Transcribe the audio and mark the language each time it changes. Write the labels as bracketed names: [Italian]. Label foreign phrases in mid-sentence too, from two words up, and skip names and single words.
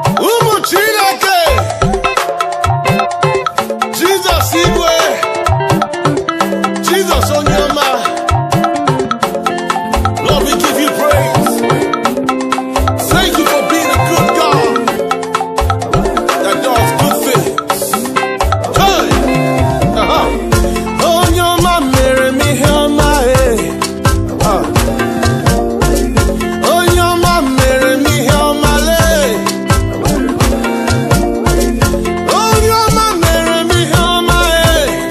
[Igbo] Ụmụ Chineke, Jizọs Igwe, Jizọs onye ọma, [English] Lord, we give you praise. Thank you for being a good God. That does good things. Hey! Uh-huh. [Igbo] Onye ọma mere m ihe ọma, eh. Uh. Onye ọma mere m ihe ọma, lee. Onye ọma mere m ihe ọma, eh.